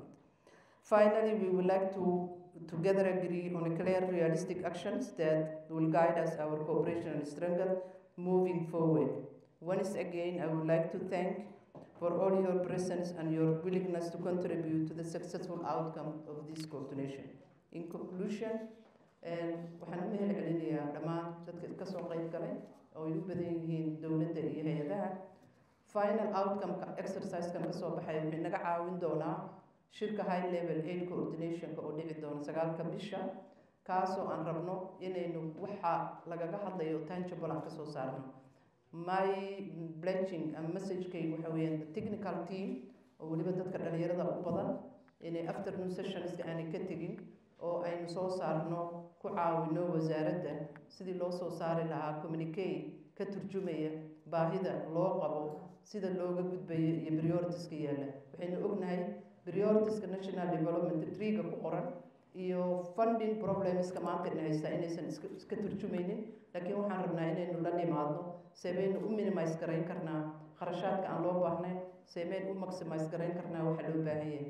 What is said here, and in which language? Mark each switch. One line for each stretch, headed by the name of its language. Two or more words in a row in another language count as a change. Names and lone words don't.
English: Finally, we would like to together agree on a clear, realistic actions that will guide us, our cooperation and strengthen moving forward. Once again, I would like to thank for all your presence and your willingness to contribute to the successful outcome of this coordination. In conclusion,
Somali: waxaan u mahad celinayaa dhammaan dadka ka soo qayb galay oo ay u badan yihiin dowladda iyo hay-adaha.
English: Final outcome-ka exercise-kan
Somali: ka soo baxay wuxuu naga caawin doonaa shirka
English: high level aid coordination-ka
Somali: oo dhici doona 9-ka bisha, kaasoo aan rabno inaynu waxa lagaga hadlayo tangible aan ka soo saarno.
English: My pledging and message-kaygu
Somali: waxa weeyaan
English: the technical team
Somali: oo weliba dadka dhalinyarada u badan inay
English: afternoon sessions-ka
Somali: aanay ka tegin oo aynu soo saarno ku caawino wasaaradda sidii loo soo saari lahaa communique ka turjumaya baahida loo qabo sida looga gudbayo iyo prioritiska yaalla. Waxaynu ognahay prioritiska National Development Tree-ga ku qoran iyo
English: funding problemska
Somali: maanta haysta inaysan iska turjumaynin, laakiin waxaan rabnaa inaynu la nimaadno seebaynu u minimize garayn karnaa kharashaadka aan loo baahnayn, seebaynu u maximize garayn karnaa waxa loo baahan yahay.